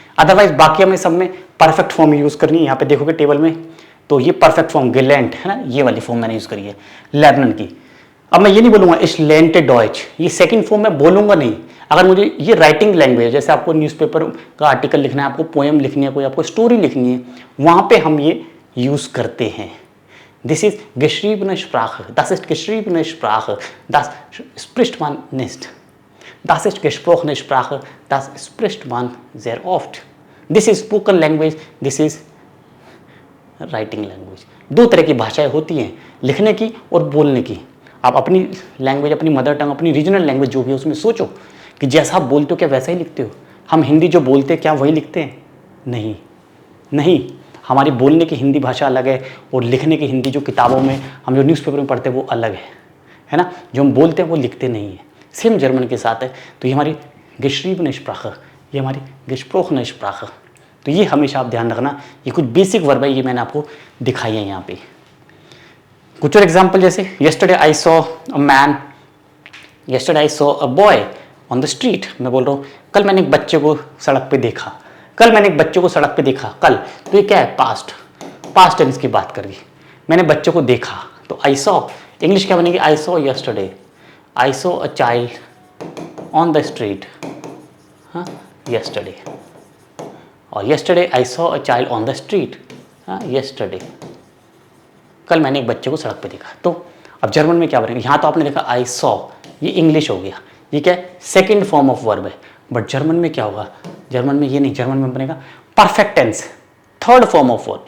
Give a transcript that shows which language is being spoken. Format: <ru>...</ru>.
<hi>Otherwise बाकी हमें सब में परफेक्ट फॉर्म यूज करनी है। यहाँ पे देखोगे टेबल में तो ये परफेक्ट फॉर्म गेलेंट है ना, ये वाली फॉर्म मैंने यूज करी है लेबनन की। अब मैं ये नहीं बोलूंगा इश लेंटे डॉइच, ये सेकंड फॉर्म मैं बोलूंगा नहीं। अगर मुझे ये राइटिंग लैंग्वेज, जैसे आपको न्यूज़पेपर का आर्टिकल लिखना है, आपको पोएम लिखनी है, कोई आपको स्टोरी लिखनी है, वहां पे हम ये यूज करते हैं।</hi> <en>this is</en> <de>geschriebene Sprache, das ist geschriebene Sprache, das spricht man nicht, das ist gesprochene Sprache, das spricht man sehr oft,</de> <en>this is spoken language, this is writing language.</en> <hi>2 तरह की भाषाएं होती हैं, लिखने की और बोलने की। आप अपनी लैंग्वेज, अपनी मदर टंग, अपनी रीजनल लैंग्वेज जो भी है उसमें सोचो कि जैसा आप बोलते हो क्या वैसा ही लिखते हो। हम हिंदी जो बोलते हैं क्या वही लिखते हैं? नहीं नहीं, हमारी बोलने की हिंदी भाषा अलग है और लिखने की हिंदी जो किताबों में हम जो न्यूज़पेपर में पढ़ते हैं वो अलग है ना। जो हम बोलते हैं वो लिखते नहीं है। सेम जर्मन के साथ है। तो ये हमारी geschriebene Sprache, ये हमारी gesprochene Sprache। तो ये हमेशा आप ध्यान रखना, ये कुछ बेसिक वर्ब है, ये मैंने आपको दिखाई है यहाँ पे। कुछ और एग्जाम्पल जैसे</hi> <en>yesterday I saw a man, yesterday I saw a boy on the street।</en> <hi>मैं बोल रहा हूँ कल मैंने एक बच्चे को सड़क पे देखा, कल मैंने एक बच्चे को सड़क पे देखा, कल। तो ये क्या है? पास्ट टेंस की बात कर रही। मैंने बच्चे को देखा तो</hi> <en>I saw,</en> <hi>इंग्लिश क्या बनेगी?</hi> <en>I saw yesterday, I saw a child on the street, हाँ, yesterday. और yesterday I saw a child on the street. हाँ, yesterday.</en> <hi>कल मैंने एक बच्चे को सड़क पे देखा। तो अब जर्मन में क्या बनेगा? यहाँ तो आपने देखा</hi> <en>I saw,</en> <hi>ये इंग्लिश हो गया, ये क्या है? सेकेंड फॉर्म ऑफ वर्ब है। बट जर्मन में क्या होगा? जर्मन में ये नहीं, जर्मन में बनेगा perfect tense, third form of verb.</hi>